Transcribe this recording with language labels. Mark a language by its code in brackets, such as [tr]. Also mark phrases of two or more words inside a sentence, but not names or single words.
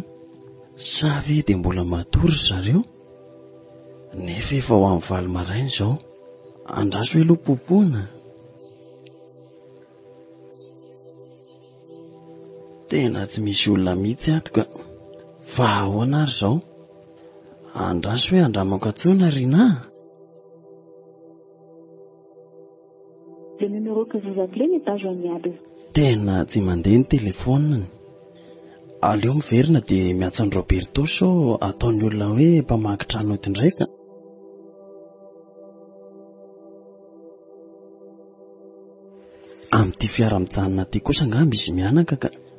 [mg] Sa ve dia mbola matory zareo? Nefa efa ho amin'ny valo maraina izao. Andraso hoe aloha popoana. Tena tsy misy olona mihitsy ato ka. Fa ahoana ary izao? Andraso hoe andramako atsona rina. [fr] Le numéro que vous appelez n'est pas joignable. [mg] Tena tsy mandeha ny telefoniny. Aleo miverina dia miatsan'ny Roberto sao ataony olona hoe mpamaky trano eto indraika. Amin'ity fiara-mijanona ity kosa angamba izy mianaka ka.